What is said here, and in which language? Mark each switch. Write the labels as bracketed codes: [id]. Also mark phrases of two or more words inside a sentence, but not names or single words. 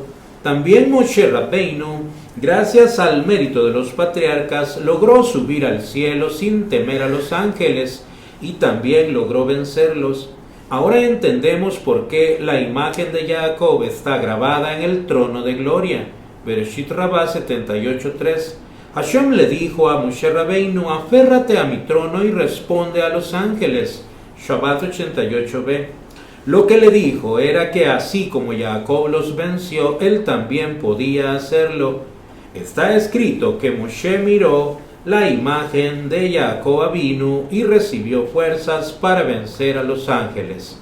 [es] También Moshe Rabbeinu, gracias al mérito de los patriarcas, logró subir al cielo sin temer a los ángeles y también logró vencerlos. Ahora entendemos por qué la imagen de Jacob está grabada en el trono de gloria. Bereshit Rabbah 78:3. Hashem le dijo a Moshe Rabbeinu: aférrate a mi trono y responde a los ángeles. Shabbat 88b. Lo que le dijo era que así como Jacob los venció, él también podía hacerlo. Está escrito que Moshe miró la imagen de Jacob Avinu y recibió fuerzas para vencer a los ángeles.